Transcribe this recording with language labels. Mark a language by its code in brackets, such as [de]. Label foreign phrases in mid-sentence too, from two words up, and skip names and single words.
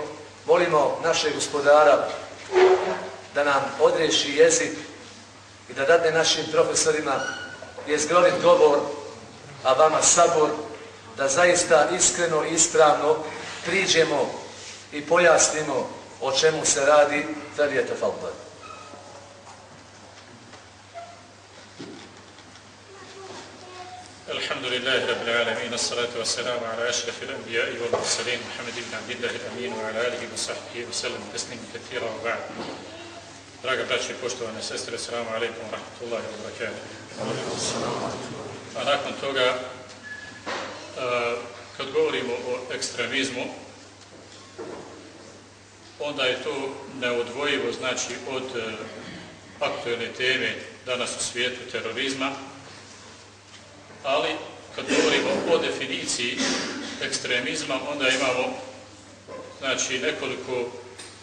[bs] Molimo našeg gospodara da nam odriješi jezik i da dadne našim profesorima jezgrovit govor, a vama sabor, da zaista iskreno i ispravno priđemo i pojasnimo o čemu se radi. Falyatafaddal. [ar] الحمد لله رب العالمين والصلاة والسلام على أشرف الأنبياء والمرسلين محمد بن عبد الله الأمين وعلى آله وصحبه وسلم تسليما كثيرا وبعد. [bs] Draga braće i poštovane sestre, [ar] السلام عليكم ورحمة الله وبركاته. [bs] A nakon toga, kad govorimo o ekstremizmu, onda je to neodvojivo, znači, od aktuelne teme danas u svijetu terorizma, ali kad govorimo o definiciji ekstremizma, onda imamo, znači, nekoliko